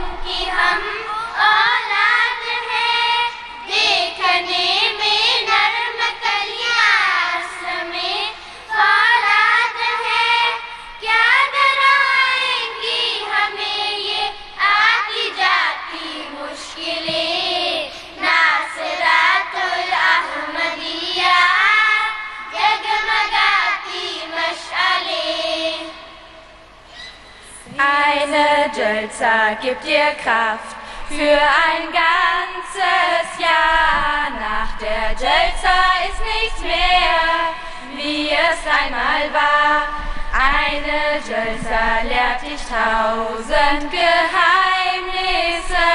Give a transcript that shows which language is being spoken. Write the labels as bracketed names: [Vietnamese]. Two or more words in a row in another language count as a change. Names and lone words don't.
[Urdu] کی ہم اولاد ہیں، دیکھنے میں نرم کلیاں اصل میں فولاد ہیں، کیا ڈرائیں گی ہمیں یہ آتی جاتی مشکلیں، ناصرات الاحمدیہ جگمگاتی مشعلیں۔ [German] Eine Jalsa gibt dir Kraft für ein ganzes Jahr. Nach der Jalsa ist nichts mehr, wie es einmal war. Eine Jalsa lehrt dich 1000 Geheimnisse.